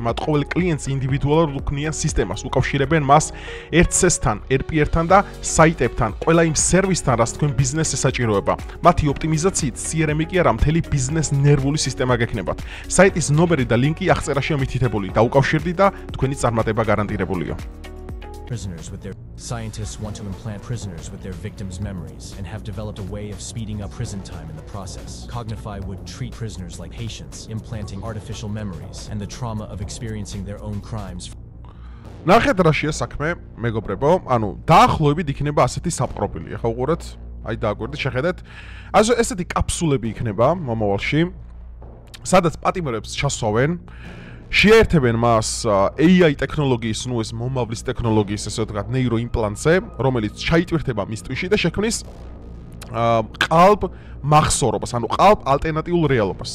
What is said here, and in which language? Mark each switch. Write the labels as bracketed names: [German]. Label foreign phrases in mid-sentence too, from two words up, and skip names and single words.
[Georgian] მათ ყოველ კლიენტს ინდივიდუალურად უქმნიან სისტემას, უკავშირებენ მას ერთ-სესთან, RPR-თან და საიტებთან, ყველა იმ სერვისთან, რაც თქვენ ბიზნესს ესაჭიროება. მათი ოპტიმიზაციით CRM-ი კი არა, მთელი ბიზნეს ნერვული სისტემა გექნებათ. საიტის ნომერი და ლინკი აღწერაშია მითითებული. დაუკავშირდით და თქვენი წარმატება გარანტირებულია. [English] Prisoners with their scientists want to implant prisoners with their victims' memories and have developed a way of speeding up prison time in the process. Cognify would treat prisoners like patients, implanting artificial memories and the trauma of experiencing their own crimes. [Georgian] ნახეთ რაშია საქმე, მეგობრებო, ანუ დაახლოებით იქნება ასეთი საპყრობილი. ახლა უყურეთ, აი დააკვირდით, შეხედეთ. ასე ესეთი კაფსულები იქნება მომავალში, სადაც პატიმრებს ჩასვავენ, შეერთებენ მას AI ტექნოლოგიის, ნუ ეს მომავლის ტექნოლოგიის, ესე ვთქვათ, ნეიროიმპლანტზე, რომელიც ჩაიტვირთება მის ტვინში და შექმნის ყალბ მახსოვრობას, ანუ ყალბ ალტერნატიულ რეალობას.